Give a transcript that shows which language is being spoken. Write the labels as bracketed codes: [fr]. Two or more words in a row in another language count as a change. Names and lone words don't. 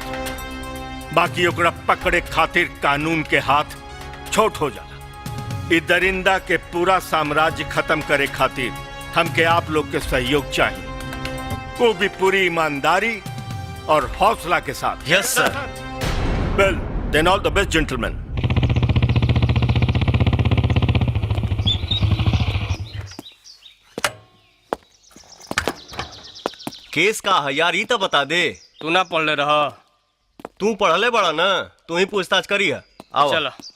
[bho] बाकी ओकरा पकड़े खातिर कानून के हाथ छोट हो जाला। इस दरिंदा के पूरा साम्राज्य खत्म करे खातिर हमके आप लोग के सहयोग चाहिए, वो भी पूरी ईमानदारी और हौसला के साथ। [en] Yes sir. Well then all the best gentleman. [bho] केस का है यार, ये तो बता दे। तू ना पढ़ ले रहा? तू पढ़ले बड़ा ना, तू ही पूछताछ करी है। आओ चला।